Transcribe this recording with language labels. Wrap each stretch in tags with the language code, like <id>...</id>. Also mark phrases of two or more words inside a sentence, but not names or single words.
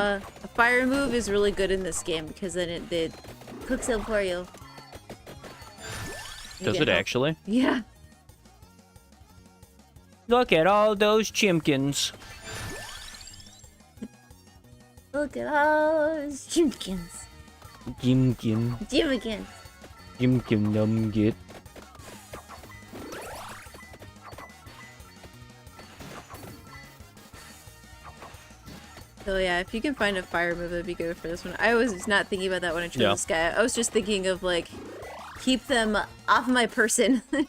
<en>a fire move is really good in this game because then it cooks it for you. Does it actually? Yeah. Look at all those chimkins. Look at all those chimkins. Chimkin. Chimkins. Chimkin num get. So yeah, if you can find a fire move, that'd be good for this one. I was not thinking about that when I chose this guy. I was just thinking of like, keep them off my person.</en>